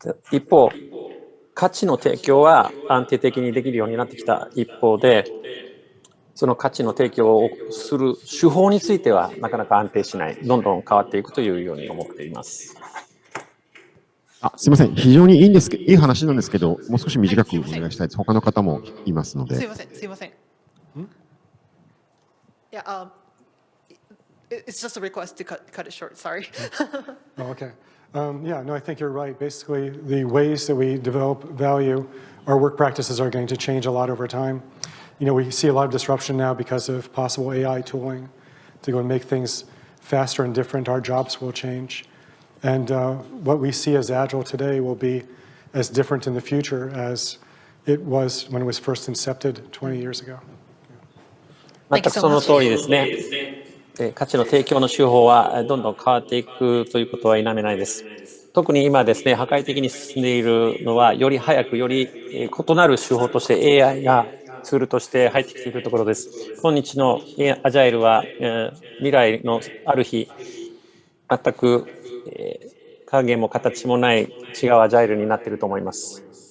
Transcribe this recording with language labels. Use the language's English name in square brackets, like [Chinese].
[Japanese] 一方、価値の提供は安定的にできるようになってきた一方で、その価値の提供をする手法についてはなかなか安定しない、どんどん変わっていくというように思っています。すみません。非常にいい話なんですけど、もう少し短くお願いしたいです。他の方もいますので。すみません。 [English] Yeah, it's just a request to cut it short. Sorry. Oh, okay. Yeah, no, I think you're right. Basically, the ways that we develop value, our work practices are going to change a lot over time. You know, we see a lot of disruption now because of possible AI tooling to go and make things faster and different. Our jobs will change. And what we see as Agile today will be as different in the future as it was when it was first incepted 20 years ago. [Japanese] 全くその通りですね。価値の提供の手法はどんどん変わっていくということは否めないです。特に今ですね、破壊的に進んでいるのは、より早く、より異なる手法として AI がツールとして入ってきているところです。今日のアジャイルは、未来のある日、全く影も形もない違うアジャイルになっていると思います。